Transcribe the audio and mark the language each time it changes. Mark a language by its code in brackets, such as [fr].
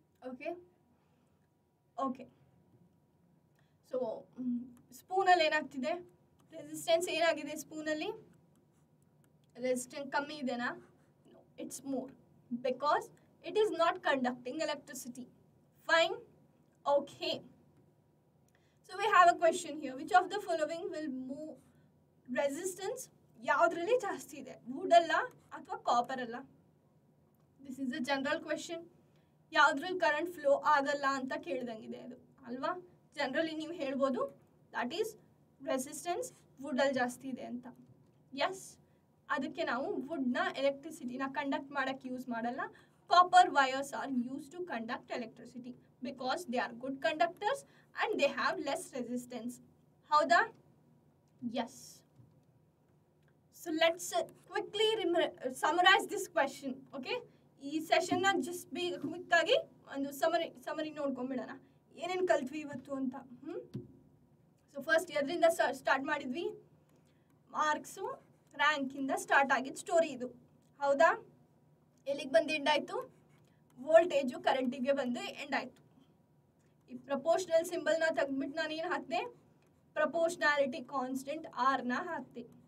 [kn] Okay okay so ಸ್ಪೂನಲ್ಲಿ ಏನಾಗ್ತಿದೆ, resistance ಏನಾಗಿದೆ ಸ್ಪೂನಲ್ಲಿ, resistance ಕಮ್ಮಿ ಇದೆನಾ, [en] It's more because it is not conducting electricity. Fine. Okay. So we have a question here. Which of the following will move resistance? [kn] ಯಾವುದ್ರಲ್ಲಿ ಜಾಸ್ತಿ ಇದೆ, wood ಅಲ್ಲ ಅಥವಾ copper ಅಲ್ಲ? [en] This is a general question. [kn] ಯಾವುದ್ರಲ್ಲಿ current flow ಆಗಲ್ಲ ಅಂತ ಕೇಳ್ದಂಗಿದೆ ಅದು ಅಲ್ವಾ. ಜನರಲಿ ನೀವು ಹೇಳ್ಬೋದು ದಟ್ ಈಸ್ ರೆಸಿಸ್ಟೆನ್ಸ್ ವುಡಲ್ಲಿ ಜಾಸ್ತಿ ಇದೆ ಅಂತ. ಎಸ್, ಅದಕ್ಕೆ ನಾವು ವುಡ್ನ ಎಲೆಕ್ಟ್ರಿಸಿಟಿನ ಕಂಡಕ್ಟ್ ಮಾಡೋಕ್ಕೆ ಯೂಸ್ ಮಾಡಲ್ಲ. [en] Copper wires are used to conduct electricity because they are good conductors and they have less resistance. [kn] Howda? [en] Yes. So let's quickly summarize this question. Okay? [kn] Ee session na [en] just be quick [kn] agi ಒಂದು summary ನೋಡ್ಕೊಂಡ್ಬಿಡೋಣ ಏನೇನು ಕಲ್ತ್ವಿ ಇವತ್ತು ಅಂತ. So first ಎದರಿಂದ start ಮಾಡಿದ್ವಿ, marks ರ್ಯಾಂಕಿಂದ start ಆಗಿದ್ದು story ಇದು. ಹೌದಾ? ಎಲ್ಲಿಗೆ ಬಂದು ಎಂಡ್ ಆಯಿತು, ವೋಲ್ಟೇಜು ಕರೆಂಟಿಗೆ ಬಂದು ಎಂಡ್ ಆಯಿತು. ಈ ಪ್ರಪೋರ್ಷನಲ್ ಸಿಂಬಲ್ನ ತೆಗೆದ್ಬಿಟ್ಟು ನಾನೇನು ಹಾಕಿದೆ, ಪ್ರಪೋರ್ಷನಾಲಿಟಿ ಕಾನ್ಸ್ಟೆಂಟ್ ಆರ್ನ ಹಾಕಿದೆ.